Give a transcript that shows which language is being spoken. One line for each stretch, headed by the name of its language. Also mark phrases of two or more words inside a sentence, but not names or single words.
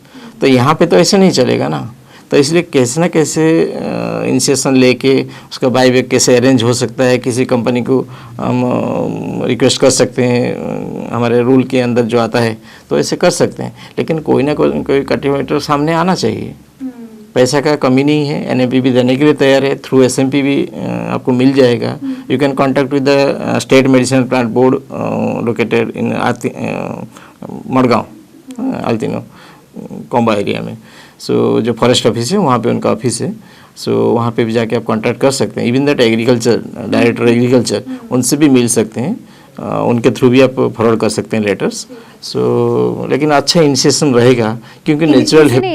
Hindi: तो यहाँ पे तो ऐसे नहीं चलेगा ना। तो इसलिए कैसे ना कैसे इनिशिएशन लेके उसका बाईबैक कैसे अरेंज हो सकता है, किसी कंपनी को हम रिक्वेस्ट कर सकते हैं, हमारे रूल के अंदर जो आता है तो ऐसे कर सकते हैं। लेकिन कोई ना कोई कल्टीवेटर सामने आना चाहिए। पैसा का कमी नहीं है, NAP भी देने के लिए तैयार है, थ्रू SMP भी आपको मिल जाएगा।
English: You can contact with the State Medicinal Plant Board located in Madgaon, Altinho Comba area में।
Hindi: सो जो फॉरेस्ट ऑफिस है वहाँ पे उनका ऑफिस है, सो वहाँ पे भी जाके आप कॉन्टैक्ट कर सकते हैं।
English: even that agriculture, director agriculture,
Hindi: उनसे भी मिल सकते हैं, उनके थ्रू भी आप फॉरवर्ड कर सकते हैं लेटर्स। सो लेकिन अच्छा इनिशिएशन रहेगा, क्योंकि नेचुरल है।